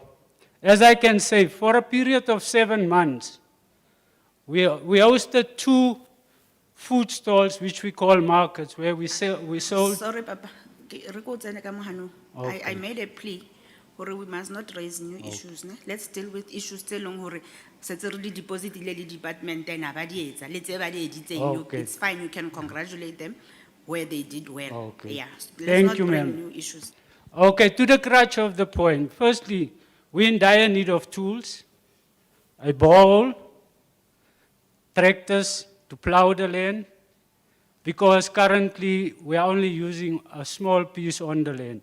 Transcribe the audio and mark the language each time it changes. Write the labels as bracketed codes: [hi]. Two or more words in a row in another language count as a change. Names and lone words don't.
[en] As I can say, for a period of 7 months, we hosted 2 food stalls, which we call markets, where we sold. Sorry, Papa. I made a plea. We must not raise new issues. Ne? Let's deal with issues [st] tse leng hore setse re di deposit ile le department ena ba di etsa le tse ba di editseng. [en] Okay. It's fine, you can congratulate them where they did well. Okay. Yeah. Let's Thank not you, bring ma'am. new issues. Okay, to the crux of the point. Firstly, we're in dire need of tools, a bowl, tractors to plow the land, because currently we are only using a small piece on the land.